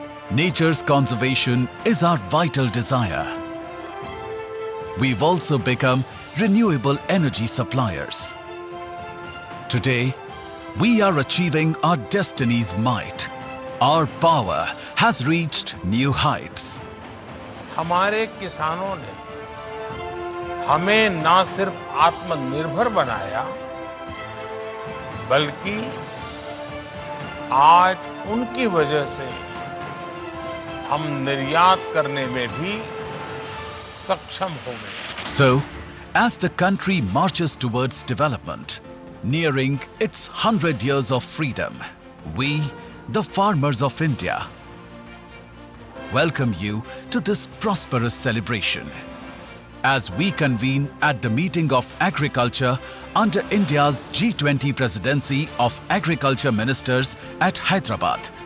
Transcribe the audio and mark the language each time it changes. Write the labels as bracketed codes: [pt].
[en] Nature's conservation is our vital desire. We've also become renewable energy suppliers. Today, we are achieving our destiny's might. Our power has reached new heights. [hi] हमारे किसानों ने हमें न सिर्फ आत्मनिर्भर बनाया, बल्कि आज उनकी वजह से हम निर्यात करने में भी सक्षम हो गए। [en] So, as the country marches towards development, nearing its 100 years of freedom, we, the farmers of India, welcome you to this prosperous celebration. As we convene at the meeting of agriculture under India's G20 presidency of agriculture ministers at Hyderabad.